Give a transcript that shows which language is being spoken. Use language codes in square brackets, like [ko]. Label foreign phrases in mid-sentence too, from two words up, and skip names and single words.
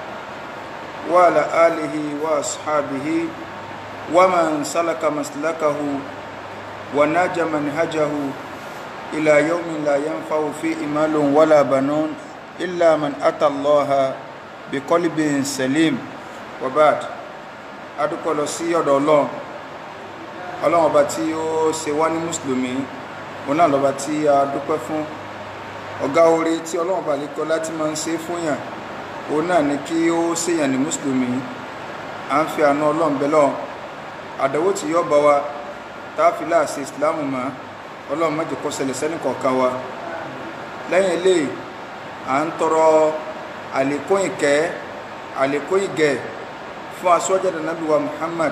[ar] وعلى آله وأصحابه ومن سلك مسلكه ونهج منهجه إلى يوم لا ينفع فيه مال ولا بنون إلا من أتى الله بقلب سليم وبعد [yo] adúpẹ́ lọ sí ọ̀dọ̀ Ọlọ́run ọba tí ó ṣe wá ní mùsùlùmí òun náà lọ́ba tí a dúpẹ́ fún ọ̀gá oore tí Ọlọ́run ọba lẹ́kọ̀ọ́ láti máa ń ṣe fún yàn òun náà ni kí ó ṣèyàn ní mùsùlùmí à ń fi àánú Ọlọ́run bẹ̀ lọ́hùn àdánwò tí yóò bá wa tá a fi láàṣẹ ìsìláàmù mọ́ Ọlọ́run má jẹ́ kó ṣẹlẹ̀ sẹ́ni kọ̀ọ̀kan wa lẹ́yìn eléyìí à ń tọrọ àlékún ìkẹ́ àlékún ìgẹ̀ fún aṣọ́jà Ànábì wa Muhammad